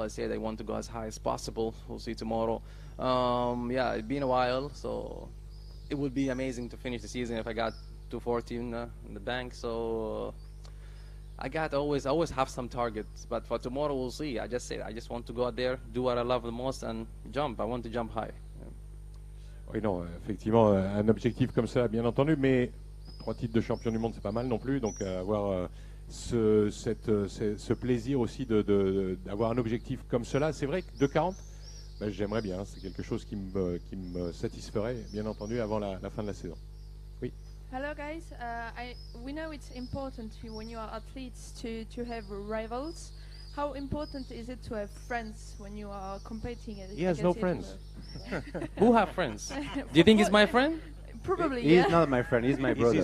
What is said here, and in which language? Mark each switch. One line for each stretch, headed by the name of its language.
English: I said I want to go as high as possible. We'll see tomorrow. Yeah, it's been a while, so it would be amazing to finish the season if I got 240 in the bank. So I always have some targets, but for tomorrow we'll see. I just said I just want to go out there, do what I love the most, and jump. I want to jump high.
French: Oui, non, effectivement, un objectif comme ça, bien entendu, mais 3 titres de champion du monde, c'est pas mal non plus, donc avoir ce plaisir aussi d'avoir un objectif comme cela. C'est vrai que 2,40, ben, j'aimerais bien, c'est quelque chose qui me satisferait, bien entendu, avant la fin de la saison. Oui.
English: Hello guys, we know it's important when you are athletes to have rivals. How important is it to have friends when you are competing? He has no friends. Who have friends? Do you think he's my friend? Probably, He's not my friend, he's my brother.